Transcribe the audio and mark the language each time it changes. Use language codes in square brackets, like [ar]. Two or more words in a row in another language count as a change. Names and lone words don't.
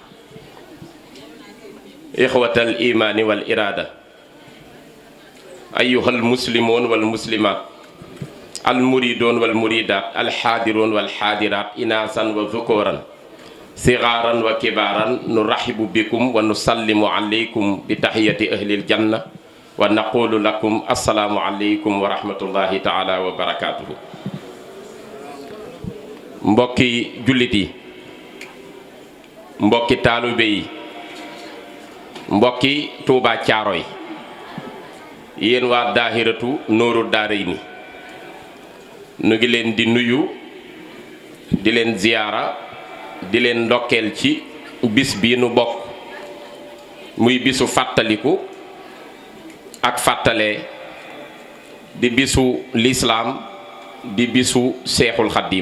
[ar] إخوة الإيمان والإرادة أيها المسلمون والمسلمات المريدون والمريدات الحاضرون والحاضرات إناثا وذكورا صغارا وكبارا نرحب بكم ونسلم عليكم بتحية أهل الجنة ونقول لكم السلام عليكم ورحمة الله تعالى وبركاته. [wo] Mbokki jullit yi, mbokki taalibe yi, mbokki Tuuba Caaroy, yéen waa daahiratu Nuuru Daarayni, nu ngi leen di nuyu, di leen ziyaara, di leen ndokkeel ci bis bii nu bokk muy bisu fàttaliku ak fàttale, di bisu lislaam, di bisu Seexul Xaddiim.